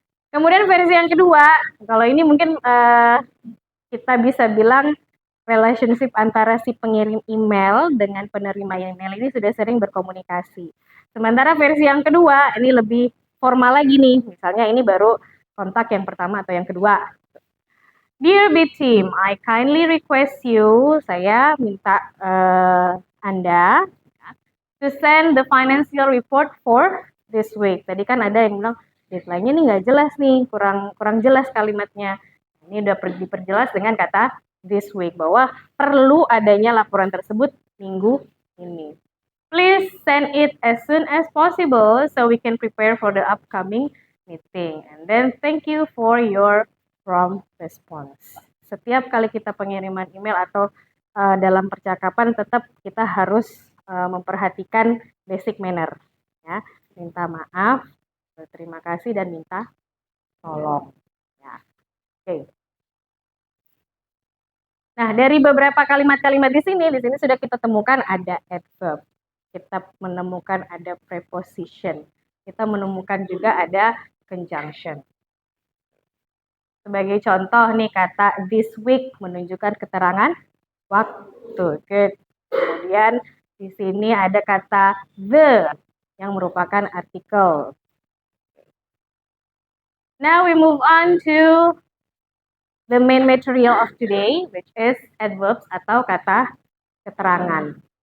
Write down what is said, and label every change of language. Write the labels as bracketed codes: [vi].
[id] Kemudian versi yang kedua, kalau ini mungkin kita bisa bilang relationship antara si pengirim email dengan penerima email ini sudah sering berkomunikasi. Sementara versi yang kedua, ini lebih formal lagi nih. Misalnya ini baru kontak yang pertama atau yang kedua. [en] Dear B Team, I kindly request you, [id] saya minta Anda [en] to send the financial report for this week. [id] Tadi kan ada yang bilang deadline-nya nih nggak jelas nih, kurang jelas kalimatnya. Ini udah diperjelas dengan kata [en] this week, [id] bahwa perlu adanya laporan tersebut minggu ini. [en] Please send it as soon as possible so we can prepare for the upcoming meeting. And then thank you for your prompt response. [id] Setiap kali kita pengiriman email atau dalam percakapan tetap kita harus memperhatikan basic manner. Ya, minta maaf, berterima kasih dan minta tolong. Ya. Oke. Nah, dari beberapa kalimat-kalimat di sini sudah kita temukan ada adverb. Kita menemukan ada preposition. Kita menemukan juga ada conjunction. Sebagai contoh nih kata this week menunjukkan keterangan waktu. Kemudian di sini ada kata the yang merupakan artikel. [en] Now we move on to the main material of today, which is adverbs [id] atau kata keterangan.